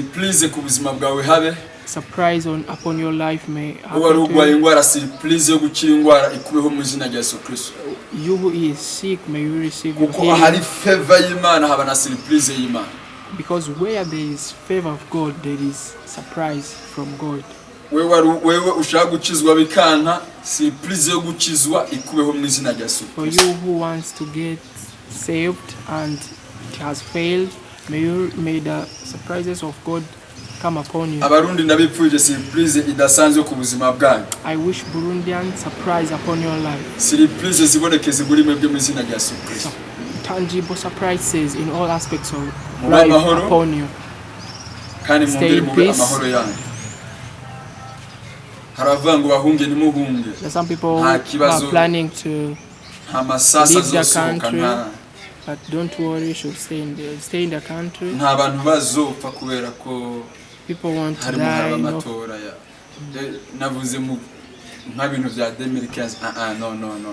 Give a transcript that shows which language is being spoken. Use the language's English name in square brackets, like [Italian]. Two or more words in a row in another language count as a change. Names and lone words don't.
[English] Surprise upon your life may happen to you. You who is sick, may you receive your healing. Because where there is favor of God, there is surprise from God. [Kinyarwanda] wewe ushaka gukizwa bikanta surprise yo gukizwa ikubeho mu izina rya Yesu. [English] For you who wants to get saved and it has failed, may the surprises of God come upon you. [Kinyarwanda] Abarundi ndabipfuje surprise idasanzwe ku buzima bwanyu. [English] I wish Burundian surprise upon your life. [Kinyarwanda] Surprise zibonekeze muri mwebwe mu izina rya Yesu Kristo. [English] Tangible surprises in all aspects of life upon you. [Kinyarwanda] Kandi mwongere mu amahoro yanyu. [English] Some people are planning to leave the country, but don't worry, you should stay in the country. People want to die. No.